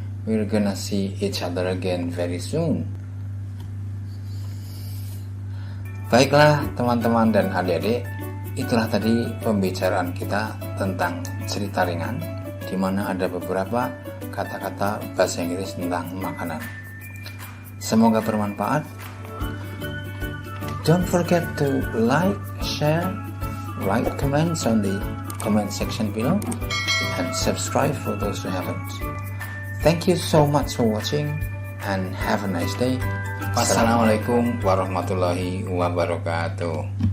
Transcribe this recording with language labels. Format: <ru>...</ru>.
<en>We're gonna see each other again very soon.</en> <id>Baiklah, teman-teman dan adik-adik, itulah tadi pembicaraan kita tentang cerita ringan, di mana ada beberapa kata-kata bahasa Inggris tentang makanan. Semoga bermanfaat.</id> <en>Don't forget to like, share, write comments on the comment section below, and subscribe for those who haven't. Thank you so much for watching, and have a nice day.</en> <ar>Wassalamualaikum warahmatullahi wabarakatuh.</ar>